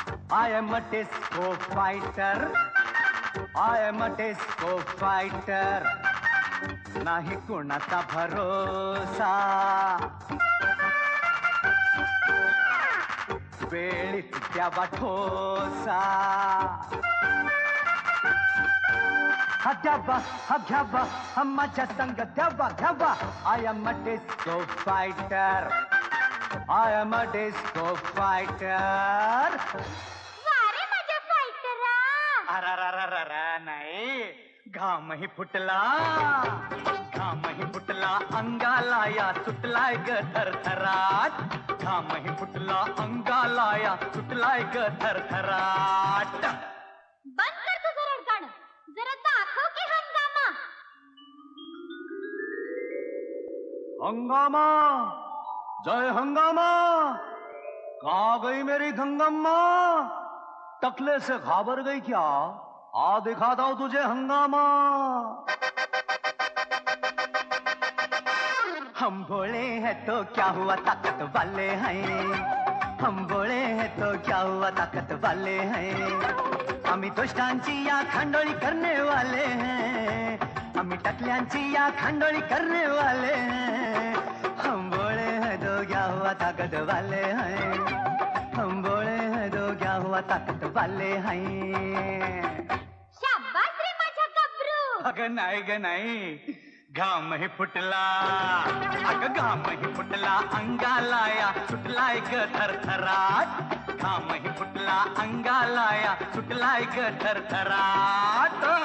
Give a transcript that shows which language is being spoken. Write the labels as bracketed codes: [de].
[en] I am a disco fighter, I am a disco fighter. [mr] नाही कोणाचा भरोसा, वेळीच द्यावा ठोसा. हा द्यावा हा घ्यावा हा माझ्या संग द्यावा घ्यावा. [en] I am a disco fighter, I am a disco fighter. [mr] वारे माझ्या फायटरा. अरा नाही, घामही फुटला घामही फुटला अंगालाया सुटलाय ग थरथराट, घामही फुटला अंगालाया सुटलाय ग थरथराट. बंद कर तुझं रडगाणं, जरा दाखव की हंगामा. [hi] हंगामा जय हंगामा, कहाँ गई मेरी गंगम्मा? टकले से घाबर गई क्या? आ दिखाता हूं तुझे हंगामा. हम बोले हैं तो क्या हुआ ताकत वाले हैं, हम बोले हैं तो क्या हुआ ताकत वाले हैं. [mr] आम्ही दुष्टांची या खांडोळी [hi] करने वाले हैं, [mr] आम्ही टकल्यांची या खांडोळी [hi] करने वाले हैं, हम बोले हैं तो क्या हुआ ताकत वाले हैं, हम बोले हैं तो क्या हुआ ताकत वाले हैं. [mr] शाबास रे माझ्या गबरू. अगं नाही ग नाही, घामही फुटला, अगं घामही फुटला अंगाला या, सुटलाय ग थरथराट, घामही फुटला अंगाला या, सुटलाय ग थरथराट.